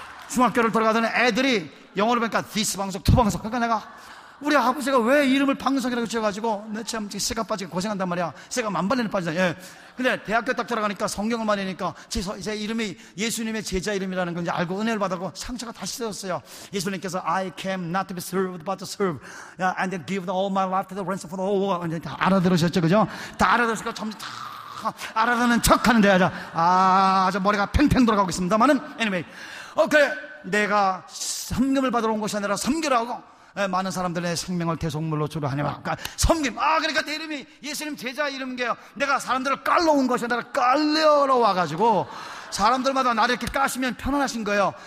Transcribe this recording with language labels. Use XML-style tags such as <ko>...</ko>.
<ko>중학교를 돌아가던 애들이 영어로 보니까 this 방석, to 방석. 그러니까 내가 우리 아버지가 왜 이름을 방석이라고 지어가지고 내 참 새가 빠지게 고생한단 말이야. 새가 만반년에 빠지잖아. 예. 근데 대학교 딱 들어가니까 성경을 많이 읽으니까 제 이름이 예수님의 제자 이름이라는 건 이제 알고 은혜를 받았고 상처가 다시 되었어요.</ko> <en>예수님께서 I came not to be served but to serve and then give all my life to the ransom for all.</en> <ko>이제 다 알아들으셨죠, 그죠? 다 알아들으셨고 점점 다 알아듣는 척 하는데 아주, 아주 머리가 팽팽 돌아가고 있습니다만은 anyway. 오케이. 내가 섬김을 받으러 온 것이 아니라 섬기라고. 많은 사람들의 생명을 대속물로 주려 하니 막 섬김. 아, 그러니까 내 이름이 예수님 제자 이름이에요. 내가 사람들을 깔러 온 것이 아니라 깔려러 와가지고 사람들마다 나를 이렇게 까시면 편안하신 거예요.</ko>